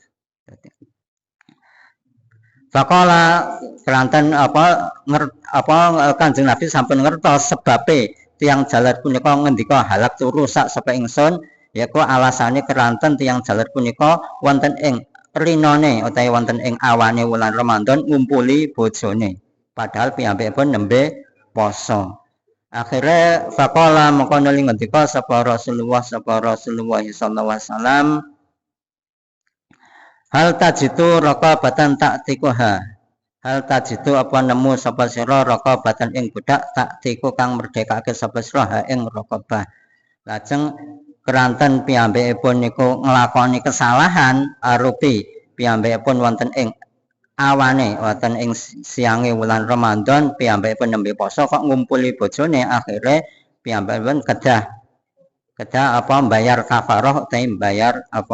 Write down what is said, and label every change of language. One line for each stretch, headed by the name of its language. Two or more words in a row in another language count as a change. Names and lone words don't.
Javanese: Faqala kelanten Kanjeng Nabi sampun ngertos sebabe tiyang jaler punika ngendika halaktu rusak sapa ingsun. Yaiku alasane keranten tiyang jaler punika wonten ing rinone utawi wonten ing awane wulan Ramadan ngumpuli bojone padahal piyambakipun nembe poso.
Arabic: Akhire faqala
Javanese: mongko nuli ngendika sapa
Arabic: Rasulullah صلى الله عليه وسلم، هل تجد رقبة تعتقها. هل تجد
Javanese: apa nemu sapa sira raqabatan ing budak ta'tiku kang merdekake sapa sira ing raqabah. Lajeng keranten piyambakipun niku nglakoni kesalahan arupi piyambakipun wonten ing awane wonten ing siange wulan Ramadan piyambakipun nembe poso kok ngumpuli bojone akhire piyambakipun kedah mbayar kafarah utawi mbayar